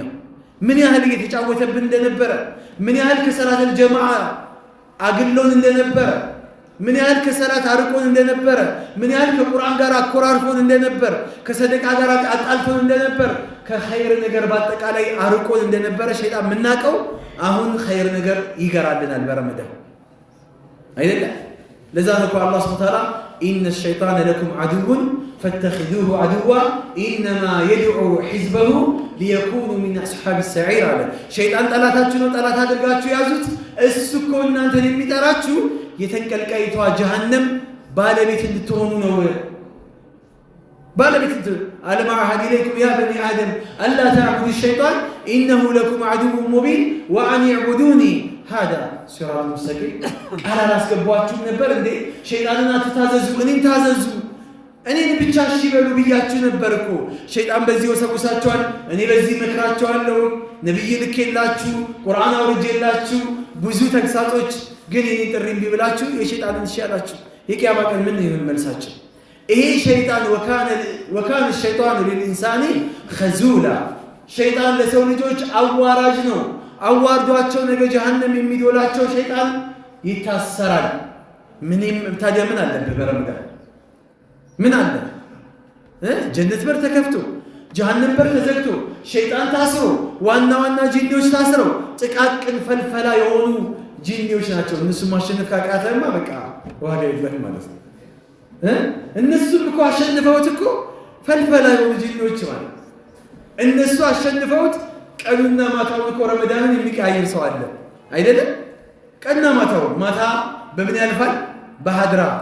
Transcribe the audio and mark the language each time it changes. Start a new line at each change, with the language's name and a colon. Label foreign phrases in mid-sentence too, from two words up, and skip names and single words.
Amharic: ምን ያህል እየተጫወተብን እንደነበረ ምን ያህል ከሰላት الجماعه አግሎን እንደነበረ ምን ያህል ከሰላት አርቆን እንደነበረ ምን ያህል ከቁርአን ጋር አቆራርፎን እንደነበረ ከሰደቃ ጋር አጣልፎን እንደነበረ ከኸይር ነገር በአጠቃላይ አርቆን እንደነበረ ሸይጣን ምናቀው አሁን ኸይር ነገር ይገራልናል በረመዳን አይደለም ለዛ ነው አላህ
Arabic: سبحانه وتعالى إن الشيطان لكم عدو فاتخذوه عدوا إنما يدعو حزبه ليكونوا من أصحاب السعير على شيطان
Amharic: طلاتاችሁ ነው طلات አድርጋችሁ ያዙት እሱ እኮ እናንተን የሚጠራችሁ የተንቀልቀይቷ ጀሃነም ባለቤት እንድትሆኑ ነው ባለቤት
Arabic: ألم أعهد إليكم يا بني آدم ألا تعبدوا الشيطان إنه لكم عدو مبين وأن اعبدوني هذا صراط مستقيم أنا
Amharic: ላስገባችሁ ነበር እንዴ ሸይጣንን አትታዘዙ እኔን ታዘዙ እኔን ብቻ እሺ በሉ ብያችሁ ነበር እኮ ሸይጣን በዚህ ወሰውሳችኋል እኔ በዚህ መክራችኋለሁ ነብይ ልኬላችሁ ቁርአን አውርጄላችሁ ብዙ ተግሳጾች ግን የኔን ጥሪ እምቢ ብላችሁ የሸይጣንን እሺ ያላችሁ የቂያማ ቀን ምን ይመልሳችሁ ይሄ ሸይጣን ወካነ
Arabic: الشيطان للإنسان خذولا
Amharic: ሸይጣን ለሰው ልጆች አዋራጅ ነው አዋርዷቸው ነገ ጀሃነም የሚዶላቸው ሸይጣን ይታሰራል ምንም ታዲያ ምን አለበት በረመዳን ምን አለ ጀነት በር ተከፍቶ ጀሃነም በር ተዘግቶ ሸይጣን ታስሮ ዋና ጂኒዎች ታስረው ጥቃቅን ፈልፈላ የሆኑ ጂኒዎች ናቸው እነሱ ማሸነፍ ካቃተማ በቃ ዋጋ የለም ማለት ነው እነሱም እኮ አሸንፈውት እኮ ፈልፈላ የሆኑ ጂኒዎች ማለት እነሱ አሸንፈውት ቀኑና ማታው እኮ ረመዳንን የሚቀያየር ሰው አለ አይደለም ቀንና ማታው ማታ በምን ያልፋል በሃድራ